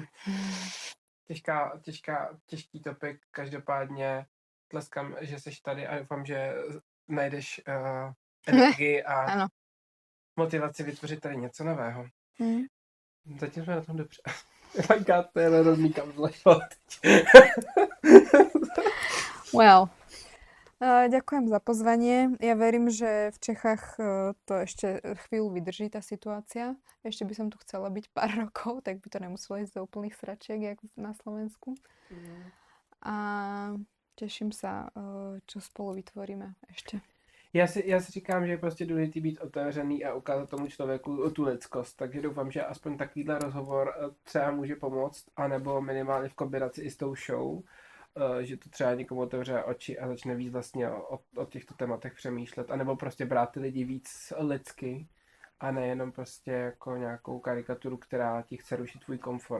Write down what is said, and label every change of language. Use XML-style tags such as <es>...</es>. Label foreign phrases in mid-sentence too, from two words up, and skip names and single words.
<cs>Těžký topik, každopádně tleskám, že jsi tady a doufám, že najdeš energii a motivaci vytvořit tady něco nového. Zatím jsme na tom dobře. To je rozmíkám zlešlo.</cs> <sk>Well, ďakujem za pozvanie. Ja verím, že v Čechách to ešte chvíľu vydrží tá situácia. Ešte by som tu chcela byť pár rokov, tak by to nemuselo ísť do úplných sračiek, jak na Slovensku. A teším sa, čo spolu vytvoríme ešte.</sk> <cs>Já si říkám, že je prostě důležitý být otevřený a ukázat tomu člověku tu lidskost, takže doufám, že aspoň takovýhle rozhovor třeba může pomoct, anebo minimálně v kombinaci i s tou show, že to třeba někomu otevře oči a začne víc vlastně o těchto tématech přemýšlet, anebo prostě brát ty lidi víc lidsky a nejenom prostě jako nějakou karikaturu, která ti chce rušit tvůj komfort.</cs>